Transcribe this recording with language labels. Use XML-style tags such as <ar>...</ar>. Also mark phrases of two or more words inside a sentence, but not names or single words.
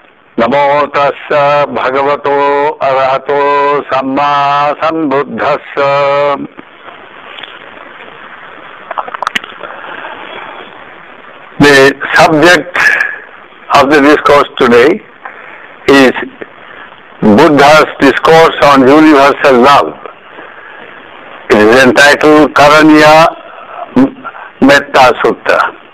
<pi>Namo tassa bhagavato arahato samma sambuddhassa.</pi> <en>The subject of the discourse today is Buddha's discourse on universal love. It is entitled Karaniya Metta Sutta.</en>